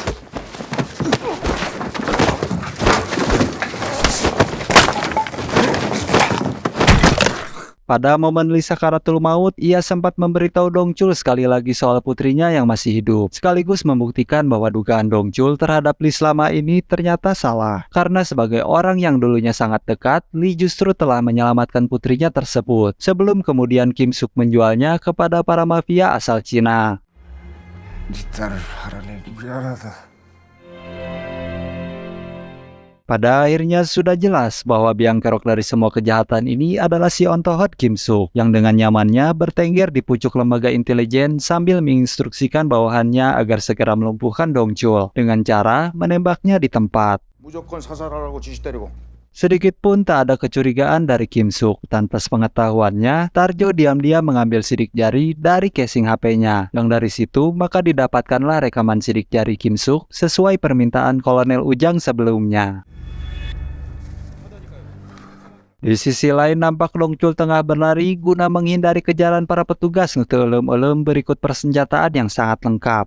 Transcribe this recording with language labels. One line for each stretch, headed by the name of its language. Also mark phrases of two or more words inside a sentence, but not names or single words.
Indonesian: Pada momen Lee sakaratul maut, ia sempat memberitahu Dongchul sekali lagi soal putrinya yang masih hidup, sekaligus membuktikan bahwa dugaan Dongchul terhadap Lee selama ini ternyata salah. Karena sebagai orang yang dulunya sangat dekat, Lee justru telah menyelamatkan putrinya tersebut, sebelum kemudian Kim Suk menjualnya kepada para mafia asal Cina.
Korean: 네 딸을 팔아내기 미안하다.
Indonesian: Pada akhirnya sudah jelas bahwa biang kerok dari semua kejahatan ini adalah si ontohot Kim Suk yang dengan nyamannya bertengger di pucuk lembaga intelijen sambil menginstruksikan bawahannya agar segera melumpuhkan Dongchul dengan cara menembaknya di tempat.
Korean: 무조건 사살하라고 지시 때리고.
Indonesian: Sedikit pun tak ada kecurigaan dari Kim Suk. Tanpa sepengetahuannya, Tarjo diam-diam mengambil sidik jari dari casing HP-nya. Yang dari situ, maka didapatkanlah rekaman sidik jari Kim Suk sesuai permintaan Kolonel Ujang sebelumnya. Di sisi lain, nampak Dongchul tengah berlari guna menghindari kejaran para petugas ngetelem-elem berikut persenjataan yang sangat lengkap.